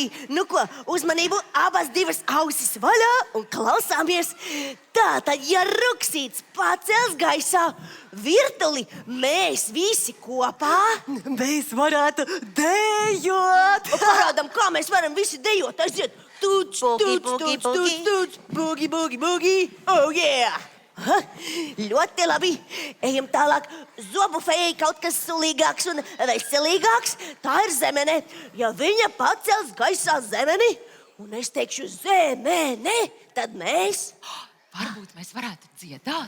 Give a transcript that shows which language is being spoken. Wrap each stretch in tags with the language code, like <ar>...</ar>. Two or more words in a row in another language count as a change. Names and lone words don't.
<lv>Nu ko, uzmanību, abas divas ausis vaļā un klausāmies. Tātad, ja Ruksīts pacels gaisā virtuli, mēs visi kopā... Mēs varētu dejot! Parādam, kā mēs varam visi dejot. Aiziet, Tuts, Boogie, tuts, boogie, tuts, boogie. tuts, tuts,</lv> <en>boogie, boogie, boogie. Oh, yeah! Ha,</en> <lv>ļoti labi. Ejam tālāk. Zobu fejai kaut kas sulīgāks un veselīgāks. Tā ir zemene. Ja viņa pacels gaisā zemeni, un es teikšu zemene, tad mēs... Varbūt mēs varētu dziedāt.</lv>